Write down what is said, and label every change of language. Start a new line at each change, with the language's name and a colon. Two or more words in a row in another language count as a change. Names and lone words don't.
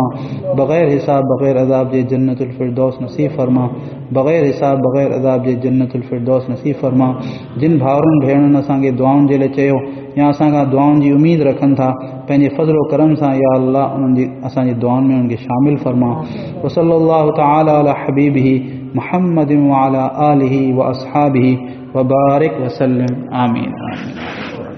Sindhi: बग़ैर हिसाब बग़ैर अज़ाब जे जन्नतुल फ़िरदौस नसीब फरमा। बग़ैर हिसाब बग़ैर अज़ाब जे जन्नतुल फ़िरदौस नसीब फरमा। जिन भाउरनि भेणुनि असांखे दुआउनि जे लाइ चयो या असांखां दुआउनि जी उमीद रखनि था, पंहिंजे फ़ज़लो करम सां या अल्लाह उन्हनि जी असांजी दुआउनि में उन्हनि खे शामिल फरमा।
Arabic: وصلى الله تعالى على حبيبه محمد وعلى آله وأصحابه وبارك وسلم.
Sindhi: आमीन।